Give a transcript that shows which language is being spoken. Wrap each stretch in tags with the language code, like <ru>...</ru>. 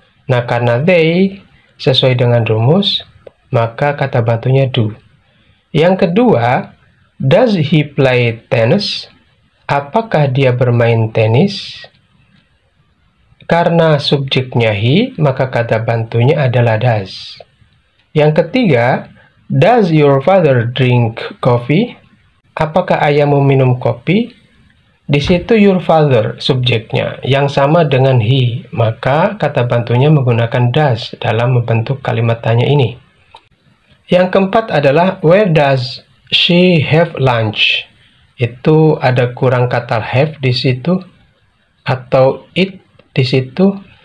<id>Nah, karena they sesuai dengan rumus, maka kata bantunya do. Yang kedua,</id> <en>does he play tennis?</en> <id>Apakah dia bermain tenis? Karena subjeknya he, maka kata bantunya adalah does. Yang ketiga,</id> <en>does your father drink coffee?</en> <id>Apakah ayahmu minum kopi? Di situ your father subjeknya yang sama dengan he, maka kata bantunya menggunakan does dalam membentuk kalimat tanya ini. Yang keempat adalah</id> <en>where does she have lunch?</en> <id>Itu ada kurang kata have di situ atau eat di situ.</id>